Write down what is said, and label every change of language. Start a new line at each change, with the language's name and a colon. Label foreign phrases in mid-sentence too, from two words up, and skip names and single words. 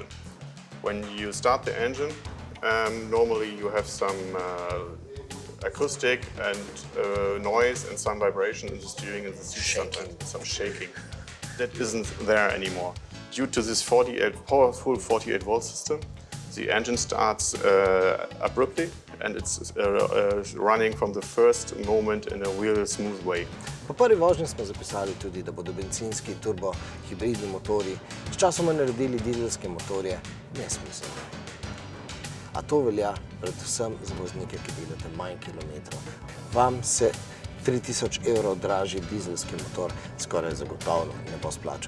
English: When you start the engine, normally you have some acoustic and noise and some vibration in the steering and the seat, sometimes some shaking. That isn't there anymore. Due to this powerful 48-volt system, the engine starts abruptly and it's running from the first moment in a real smooth way.
Slovenian: Po prvi vožnji smo zapisali tudi, da bodo bencinski turbo-hibridni motorji sčasoma naredili dizelske motorje nesmiselne. A to velja predvsem za voznike, ki delate manj kilometrov. Vam se 3000 evrov dražji dizelski motor skoraj zagotovo ne bo splačal.